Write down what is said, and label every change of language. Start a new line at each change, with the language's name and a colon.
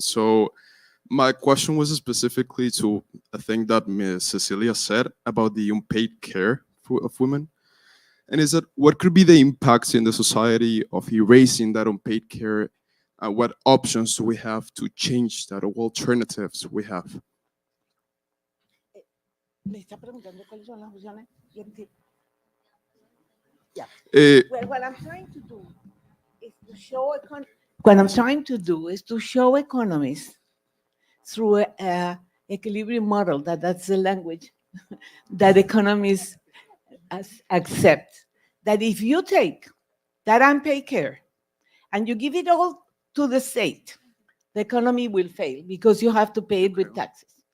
English: So my question was specifically to a thing that Ms. Cecilia said about the unpaid care of women. And is that what could be the impacts in the society of erasing that unpaid care? What options do we have to change that, or what alternatives we have?
Spanish: Me está preguntando cuáles son las opciones.
English: Yeah. Well, what I'm trying to do is to show economists through a equilibrium model, that's the language that economists accept, that if you take that unpaid care and you give it all to the state, the economy will fail because you have to pay it with taxes.